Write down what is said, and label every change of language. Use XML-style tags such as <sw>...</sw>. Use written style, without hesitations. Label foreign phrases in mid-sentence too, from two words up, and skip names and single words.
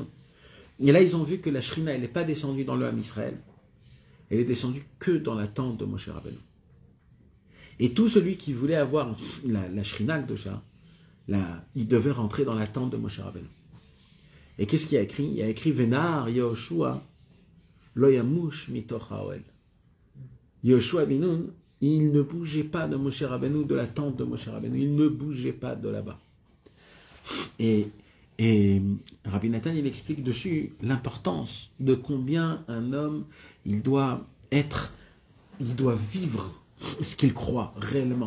<fr>Et là, ils ont vu que la Shrina, elle n'est pas descendue dans le</fr> <he>עם ישראל.</he> <fr>Elle est descendue que dans la tente de Moshe Rabbeinu. Et tout celui qui voulait avoir la</fr> <he>שכינה קדושה,</he> <fr>il devait rentrer dans la tente de Moshe Rabbeinu. Et qu'est-ce qu'il a écrit? Il a écrit</fr> <he>ונער יהושע לא ימוש מתוך האהל.</he> <fr>Yehoshua Binoun, il ne bougeait pas de Moshe Rabbeinu, de la tente de Moshe Rabbeinu. Il ne bougeait pas de là-bas. Et Rabbi Nathan, il explique dessus l'importance de combien un homme, il doit vivre ce qu'il croit réellement.</fr>